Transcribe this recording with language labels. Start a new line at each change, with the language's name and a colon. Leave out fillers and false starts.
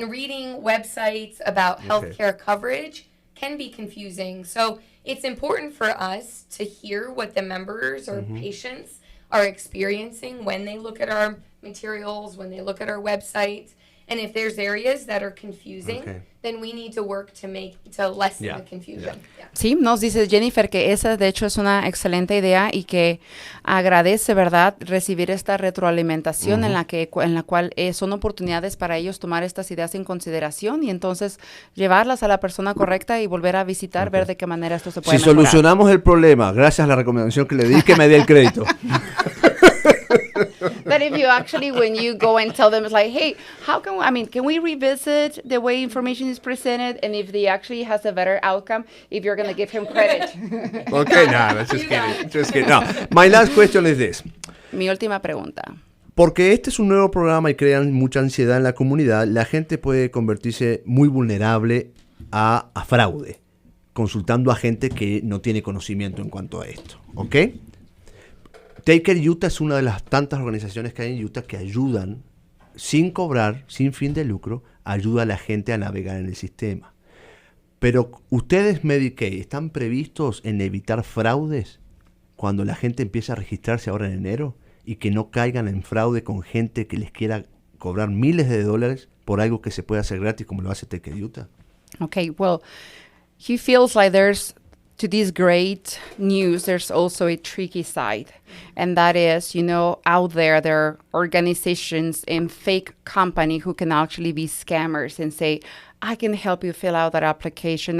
English: And reading websites about healthcare coverage can be confusing. So it's important for us to hear what the members or patients are experiencing when they look at our materials, when they look at our website. And if there's areas that are confusing, then we need to work to lessen the confusion. Yeah.
Spanish: Sí, nos dice Jennifer que esa de hecho es una excelente idea y que agradece, ¿verdad?, recibir esta retroalimentación en la cual son oportunidades para ellos tomar estas ideas en consideración y entonces llevarlas a la persona correcta y volver a visitar, ver de qué manera esto se puede mejorar. Si solucionamos el problema, gracias a la recomendación que le di, que me dé el crédito.
English: That if you actually, when you go and tell them, it's like, hey, can we revisit the way information is presented? And if they actually has a better outcome, if you're going to give him credit. Okay, no, just kidding. No, my last question is this.
Spanish: Mi última pregunta. Porque este es un nuevo programa y crean mucha ansiedad en la comunidad, la gente puede convertirse muy vulnerable a fraude, consultando a gente que no tiene conocimiento en cuanto a esto, ¿ok? Taker Utah es una de las tantas organizaciones que hay en Utah que ayudan, sin cobrar, sin fin de lucro, ayuda a la gente a navegar en el sistema. Pero ustedes, Medicaid, ¿están previstos en evitar fraudes cuando la gente empieza a registrarse ahora en enero y que no caigan en fraude con gente que les quiera cobrar miles de dólares por algo que se puede hacer gratis como lo hace Taker Utah?
English: Okay, well, he feels like there's to this great news, there's also a tricky side. And that is, out there are organizations and fake company who can actually be scammers and say, I can help you fill out that application.